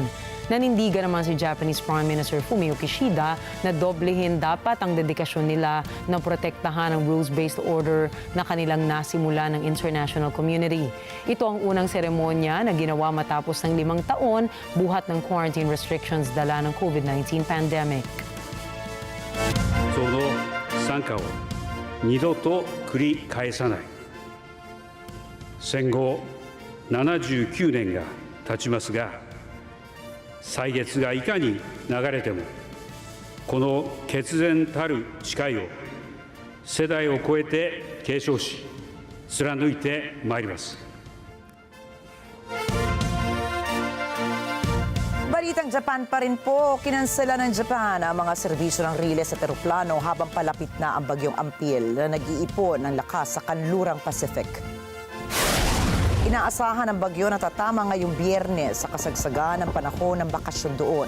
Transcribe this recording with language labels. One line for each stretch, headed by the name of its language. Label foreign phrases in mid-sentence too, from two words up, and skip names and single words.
Filipino: Nanindigan naman si
English: Japanese Prime Minister
Filipino: Fumio Kishida na doblehin dapat ang dedikasyon nila na protektahan ang
English: rules-based order
Filipino: na kanilang nasimula ng
English: international community.
Filipino: Ito ang unang seremonya na ginawa matapos ng 5 taon buhat ng
English: quarantine restrictions
Filipino: dala ng
English: COVID-19 pandemic.
Japanese: その惨禍を二度と繰り返さない。戦後79年が経ちますが、歳月がいかに流れても、この決然たる誓いを世代を超えて継承し、貫いてまいります。
Filipino: Balitang Japan pa rin po, kinansela ng Japan ang mga serbisyo ng riles at eroplano habang palapit na ang bagyong Ampil na nag-iipon ng lakas sa kanlurang Pacific. Inaasahan ng bagyo na tatama ngayong Biyernes sa kasagsagan ng panahon ng bakasyon doon.